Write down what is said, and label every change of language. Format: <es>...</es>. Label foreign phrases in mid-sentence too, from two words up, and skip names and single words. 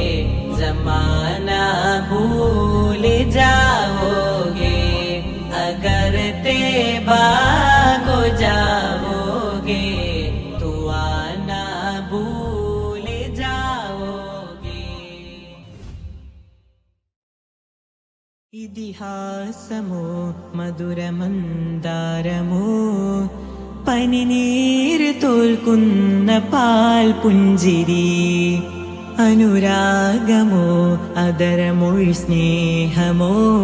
<ur>زمانہ بھول جاؤ گے اگر طیبہ کو جاؤ گے تو آنا بھول جاؤ گے</ur> <ml>ഇതിഹാസമോ മധുരമന്ദാരമോ പനിനീർ തോൽക്കുന്ന പാൽ പുഞ്ചിരി അനുരാഗമോ അതരമൊഴി സ്നേഹമോ</ml>